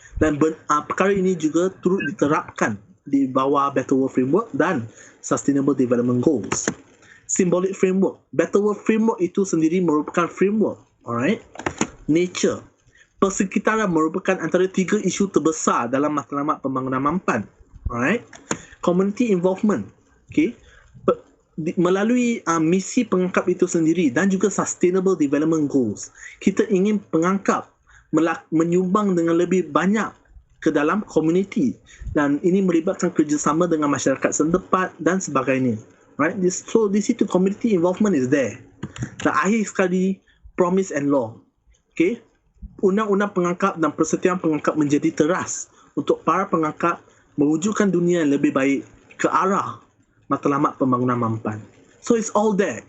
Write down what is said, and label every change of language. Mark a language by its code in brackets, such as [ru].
[ms] Dan perkara ini juga turut diterapkan di bawah Better World Framework dan Sustainable Development Goals. Symbolic Framework. Better World Framework itu sendiri merupakan framework. [en] Alright? Nature. [ms] Persekitaran merupakan antara 3 isu terbesar dalam matlamat pembangunan mampan. [en] Alright? Community involvement. [ms] Melalui misi pengangkap itu sendiri dan juga Sustainable Development Goals, kita ingin pengangkap menyumbang dengan lebih banyak ke dalam komuniti, dan ini melibatkan kerjasama dengan masyarakat setempat dan sebagainya. [en] Right? So [ms] di situ [en] community involvement is there. [ms] Dan akhir sekali, [en] promise and law. [ms] Undang-undang pengangkap dan persetiaan pengangkap menjadi teras untuk para pengangkap mewujudkan dunia yang lebih baik ke arah matlamat pembangunan mampan. [en] So it's all there.